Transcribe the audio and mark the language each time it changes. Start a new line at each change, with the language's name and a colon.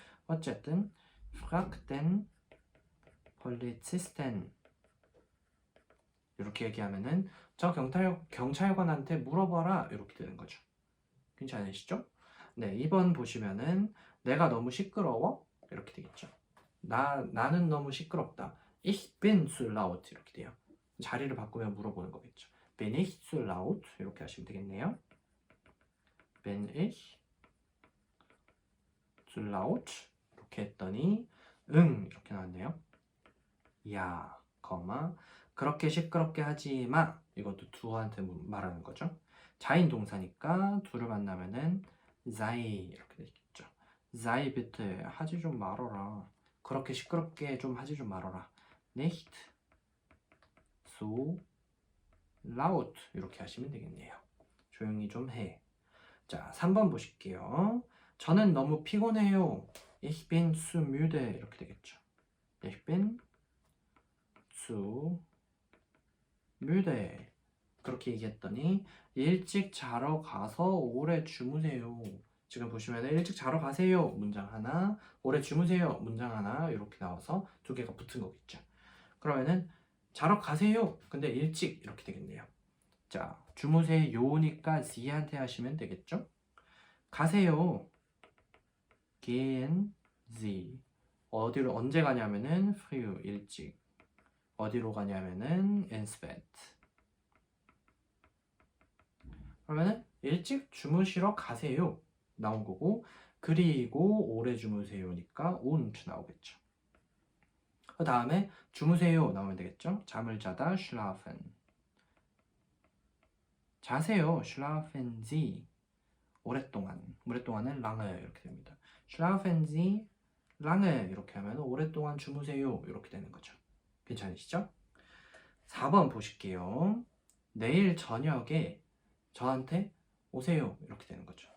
Korean: 어쨌든 프락된 펄리치스텐 이렇게 얘기하면은 저 경찰관한테 물어봐라 이렇게 되는 거죠. 괜찮으시죠? 네, 2번 보시면은 내가 너무 시끄러워 이렇게 되겠죠. 나는 너무 시끄럽다.
German: Ich bin zu laut
Korean: 이렇게 돼요. 자리를 바꾸면 물어보는 거겠죠.
German: Bin ich zu laut
Korean: 이렇게 하시면 되겠네요.
German: Bin ich zu laut
Korean: 이렇게 했더니 응 이렇게 나왔네요. 야, 그렇게 시끄럽게 하지 마. 이것도 두한테 말하는 거죠. 자인 동사니까 두를 만나면은 sei 이렇게 되겠죠.
German: sei bitte
Korean: 하지 좀 말어라. 그렇게 시끄럽게 좀 하지 좀 말어라.
German: nicht so laut
Korean: 이렇게 하시면 되겠네요. 조용히 좀 해. 자, 3번 보실게요. 저는 너무 피곤해요.
German: Ich bin zu müde
Korean: 이렇게 되겠죠.
German: Ich bin zu müde
Korean: 그렇게 얘기했더니 일찍 자러 가서 오래 주무세요. 지금 보시면 일찍 자러 가세요 문장 하나, 오래 주무세요 문장 하나 이렇게 나와서 두 개가 붙은 거겠죠. 그러면은 자러 가세요 근데 일찍 이렇게 되겠네요. 자, 주무세요니까 Z한테 하시면 되겠죠. 가세요.
German: gehen Sie.
Korean: 어디로 언제 가냐면은
German: früh
Korean: 일찍. 어디로 가냐면은
German: ins Bett.
Korean: 그러면은 일찍 주무시러 가세요 나온 거고, 그리고 오래 주무세요니까 und 나오겠죠. 그 다음에 주무세요 나오면 되겠죠. 잠을 자다 schlafen. 자세요
German: schlafen Sie.
Korean: 오랫동안은 lange 이렇게 됩니다.
German: schlafen Sie lange
Korean: 이렇게 하면 오랫동안 주무세요 이렇게 되는 거죠. 괜찮으시죠? 4번 보실게요. 내일 저녁에 저한테 오세요 이렇게 되는 거죠.